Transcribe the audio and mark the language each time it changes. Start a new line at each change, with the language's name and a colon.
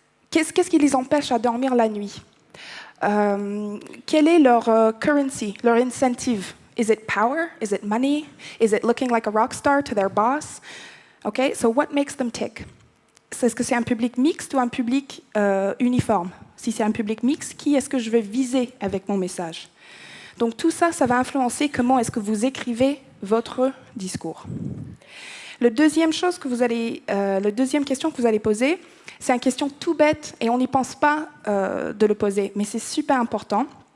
French: qu'est-ce qui les empêche à dormir la nuit ? Quel est leur currency, leur incentive ?
English: Is it power? Is it money? Is it looking like a rock star to their boss? Okay, so what makes them tick?
French: Est-ce que c'est un public mixte ou un public uniforme? Si c'est un public mixte, qui est-ce que je veux viser avec mon message? Donc tout ça, ça va influencer comment est-ce que vous écrivez votre discours. La deuxième question que vous allez poser, c'est une question tout bête et on n'y pense pas de le poser, mais c'est super important.